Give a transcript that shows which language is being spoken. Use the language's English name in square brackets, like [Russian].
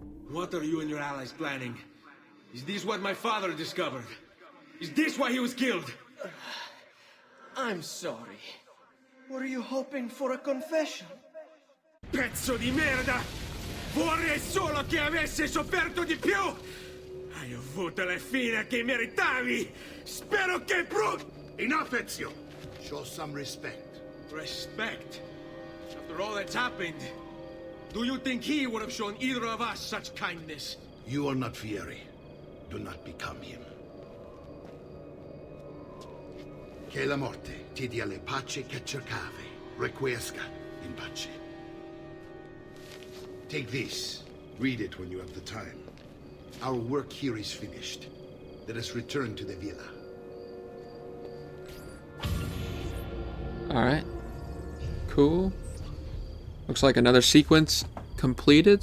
[English] What are you and your allies planning? Is this what my father discovered? Is this why he was killed? I'm sorry. Were you hoping for a confession? [Italian] Pezzo di merda! Vorrei solo che avessi sofferto di più! Hai avuto la fine che meritavi! Spero che [English] Enough, Ezio! Show some respect. Respect? After all that's happened, do you think he would have shown either of us such kindness? You are not Fieri. Do not become him. [Italian] Che la morte ti dia le pace che cercavi. [Latin] Requiescat in pace. [English] Take this. Read it when you have the time. Our work here is finished. Let us return to the villa. Alright. Cool. Looks like another sequence completed.